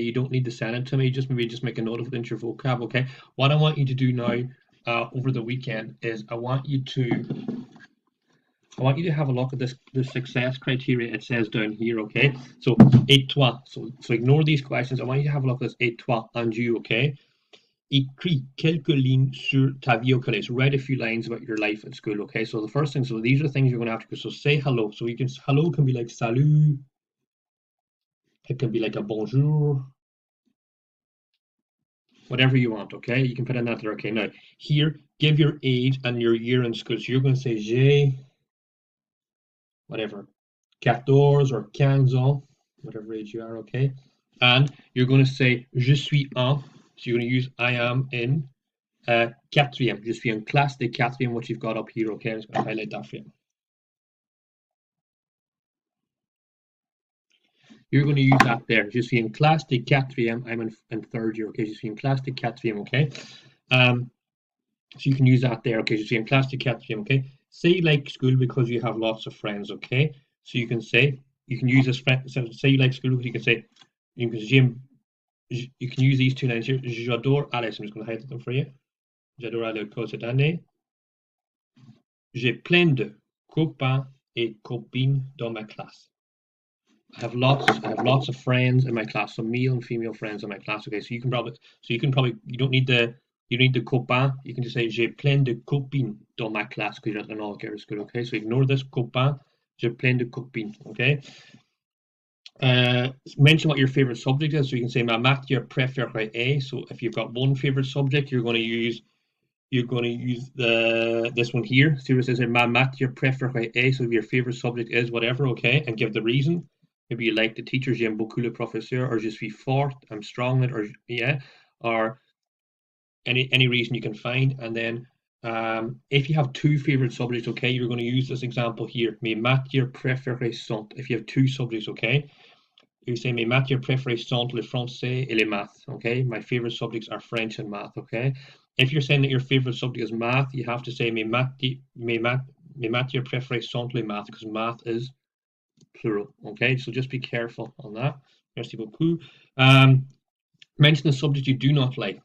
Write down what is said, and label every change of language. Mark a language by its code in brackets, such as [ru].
[en] You don't need to send it to me. Just maybe just make a note of it into your vocab, okay? What I want you to do now over the weekend is I want you to have a look at the success criteria it says down here, okay? So [fr] et toi. [en] So ignore these questions. I want you to have a look at this [fr] et toi [en] and you, okay? [fr] Écris quelques lignes sur ta vie au collège. [en] So write a few lines about your life at school, okay? So the first thing, so these are the things you're going to have to do. So say hello. So you can hello can be like salut. It can be like a bonjour, whatever you want, okay? You can put in that there, okay? Now, here, give your age and your year in school. So you're going to say j'ai, whatever, 14 or 15 ans, whatever age you are, okay? And you're going to say [fr] je suis en, [en] so you're going to use I am in quatrième. [fr] Je suis en classe de quatrième, [en] what you've got up here, okay? I'm just going to highlight that for you. You're going to use that there. [fr] Je suis en classe de quatrième. [en] I'm in third year, okay? [fr] Je suis en classe de quatrième, [en] okay? So you can use that there, okay? So you see in class to quatrième, okay? Say you like school because you have lots of friends, okay? So you can say, you can use this friend, so say you like school because you can say, you can use these two lines here. [fr] J'adore Alice. [en] I'm just going to highlight them for you. [fr] J'adore aller au cette année. J'ai plein de copains et copines dans ma classe. [en] I have lots of friends in my class, so male and female friends in my class. Okay, so you can probably you don't need the copain. You can just say [fr] j'ai plein de copines dans ma classe [en] because you're at an all-girls school. Okay, so ignore this copain. [fr] J'ai plein de copines. [en] Okay. Mention what your favorite subject is. So you can say [fr] ma matière préférée est. [en] So if you've got one favorite subject, you're going to use this one here. See what it says here, [fr] ma matière préférée est. [en] So if your favorite subject is whatever, okay, and give the reason. Maybe you like the teacher, [fr] j'aime beaucoup le professeur, [en] or [fr] je suis fort, [en] I'm strong, or yeah, or any reason you can find. And then if you have two favorite subjects, okay, you're going to use this example here. [fr] Mes matières préférées sont. [en] If you have two subjects, okay, you say [fr] mes matières préférées sont le français et les maths. [en] Okay, my favorite subjects are French and math. Okay, if you're saying that your favorite subject is math, you have to say [fr] mes matières préférées sont les maths [en] because math is plural. Okay, so just be careful on that. [fr] Merci beaucoup. [en] Mention the subject you do not like.